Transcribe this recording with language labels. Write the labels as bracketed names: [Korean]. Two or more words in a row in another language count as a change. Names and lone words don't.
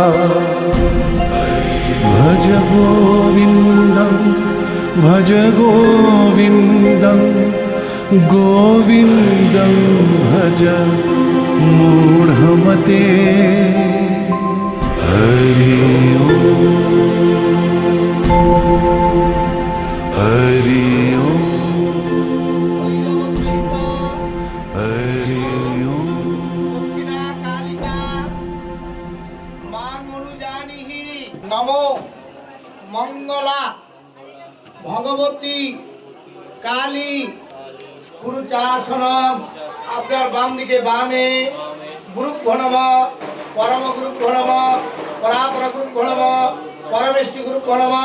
[Sanskrit] भज गोविन्दं भज गोविन्दं गोविन्दं भज मूढमते हरि ओम् हरि ओम् हरि ओम् নমো মঙ্গলা ভগবতী কালী গুরুচাসনম। [Bangla] আপনার বাম দিকে বামে [Sanskrit] গুরুভ্যো নমঃ, পরম গুরুভ্যো নমঃ, পরাপর গুরুভ্যো নমঃ, পরমেষ্টি গুরুভ্যো নমঃ।